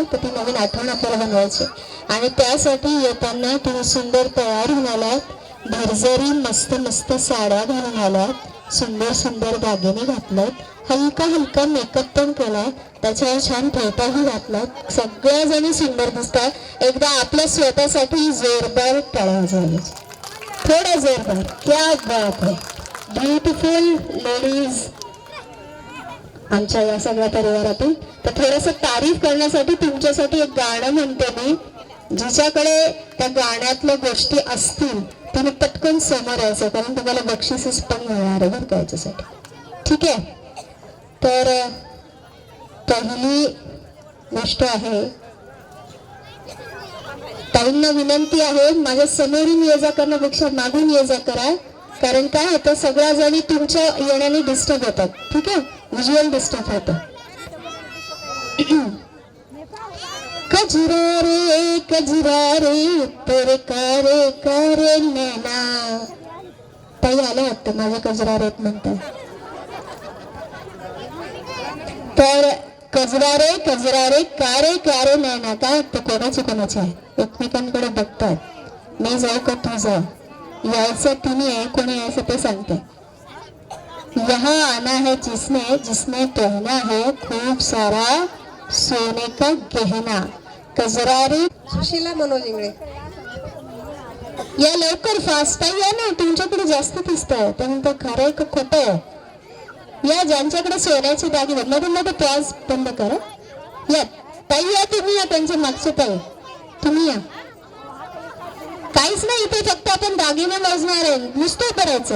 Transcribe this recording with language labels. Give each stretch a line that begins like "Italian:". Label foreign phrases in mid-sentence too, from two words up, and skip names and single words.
Marathi: तर ती नवीन आठवण आपल्याला बनवायची आणि त्यासाठी येताना तुम्ही सुंदर तयार होऊन आलात, भरजरी मस्त मस्त साड्या घालून आलात, सुंदर सुंदर दागिने घातलेत, हलका हलका मेकअप पण केलाय, त्याच्यावर छान फेटाही घातलात, सगळ्या जणी सुंदर दिसतात. एकदा आपल्या स्वतःसाठी जोरदार टाळ्या झाल्या, थोडा जोरदार.
Hindi: क्या बात है,
English: beautiful ladies
Marathi: आमच्या या सगळ्या परिवारातून. तर थोडंसं तारीफ करण्यासाठी तुमच्यासाठी एक गाणं म्हणते मी. जिच्याकडे त्या गाण्यातल्या गोष्टी असतील त्याने पटकन समोर यायचं, कारण तुम्हाला बक्षीसच पण मिळणार आहे बरं का याच्यासाठी. ठीक आहे? तर पहिली गोष्ट आहे, ताईंना विनंती आहे, माझ्या समोरून ये जा करण्यापेक्षा मागून ये जा करा. कारण काय होतं, सगळ्या जणी तुमच्या येण्याने डिस्टर्ब होतात. ठीक आहे? व्हिज्युअल डिस्टर्ब होतं.
Hindi: कजरा रे तेरे कारे कारे नैना.
Marathi: ताई आलं वाटतं माझ्या कजरा रेत म्हणतात.
Hindi: तर कजरा रे कारे कारे नैना.
Marathi: काय वाटतं कोणाचे आहे? एकमेकांकडे बघतात. मी जाऊ का तू जा? यायचं तिने आहे, कोणी यायचं ते सांगते.
Hindi: यहाँ आना है जिसने पहना है
Marathi: खूप सारा
Hindi: सोने का गहना. कजरा रे.
Marathi: सुशीला मनोज इंगळे. या लवकर, फास्ट या ना, तुमच्याकडे जास्त दिसतंय. त्यानंतर खरं आहे का खोटं आहे? या ज्यांच्याकडे सोन्याचे दागिने, मध्ये मध्ये पॉज बंद करा. या ताई, या तुम्ही, या त्यांच्या मागच्या ताई तुम्ही या. काहीच नाही इथे, फक्त आपण दागिने मोजणार आहे, नुसतं करायचंय.